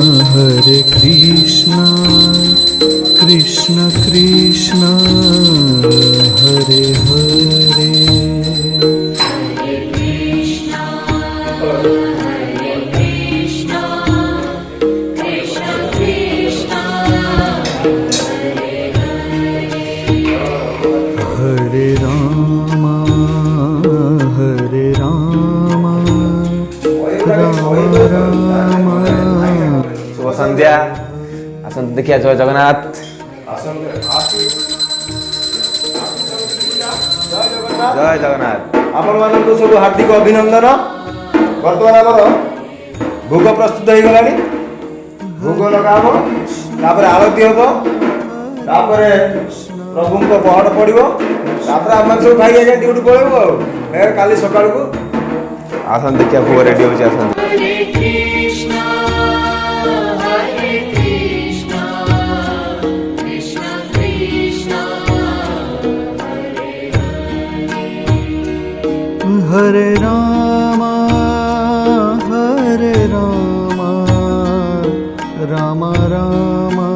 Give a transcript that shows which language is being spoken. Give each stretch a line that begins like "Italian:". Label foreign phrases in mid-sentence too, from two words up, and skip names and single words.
Sanskrit: हरे कृष्णा कृष्ण कृष्ण हरे हरे हरे राम राम राम
Hindi: शुभ संध्या
Odia: आसନ୍ତୁ ଦେଖିବା ଜୟ ଜଗନ୍ନାଥ ଜୟ ଜଗନ୍ନାଥ ଆପଣମାନଙ୍କୁ ସବୁ ହାର୍ଦ୍ଦିକ ଅଭିନନ୍ଦନ। ବର୍ତ୍ତମାନ ଆମର ଭୋଗ ପ୍ରସ୍ତୁତ ହେଇଗଲାଣି। ଭୋଗ ଲଗା ହବ, ତାପରେ ଆଳତି ହବ, ତାପରେ ପ୍ରଭୁଙ୍କ ପହଡ଼ ପଡ଼ିବ, ତାପରେ ଆମେ ସବୁ ଖାଇ ଆଜ୍ଞା ଡ୍ୟୁଟି ପଳେଇବୁ ଆଉ କାଲି ସକାଳକୁ। ଆସନ୍ତୁ ଦେଖିବା ଭୋଗ ରେଡ଼ି ହେଉଛି ଆସନ୍ତୁ।
Sanskrit: हरे राम राम राम